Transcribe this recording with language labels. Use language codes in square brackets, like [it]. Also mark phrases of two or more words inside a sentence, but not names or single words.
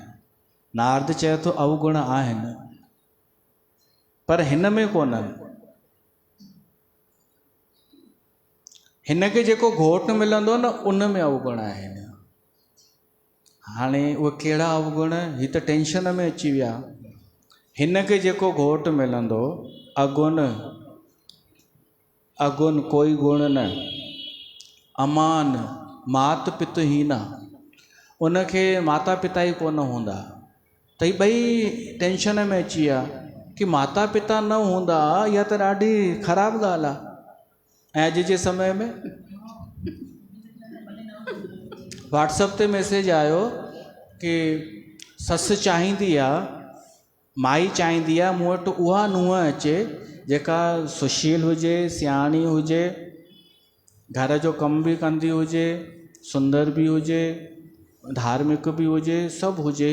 [sd] नारद चए थो अवगुण आहिनि, पर हिन में कोन्हनि। हिन खे जेको घोट मिलंदो न, उन में अवगुण आहिनि। हाणे उहे कहिड़ा अवगुण? ही त टेंशन में अची विया। हिन खे जेको घोट मिलंदो, [awa] अगुण अगुण कोई गुण न, अमान मात पितहीना, [sd] उनखे माता पिता ई कोन हूंदा। त ही ॿई टेंशन में अची विया कि माता पिता न हूंदा, इहा त ॾाढी ख़राबु ॻाल्हि आहे। ऐं अॼु जे समय में व्हाट्सएप ते मैसेज आयो कि ससु चाहींदी आहे, माई चाहींदी आहे मूं वटि उहा नुंहुं अचे जेका सुशील हुजे, सियाणी हुजे, घर जो कम भी कंदी हुजे, सुंदर भी हुजे, धार्मिक भी हुजे, सभु हुजे।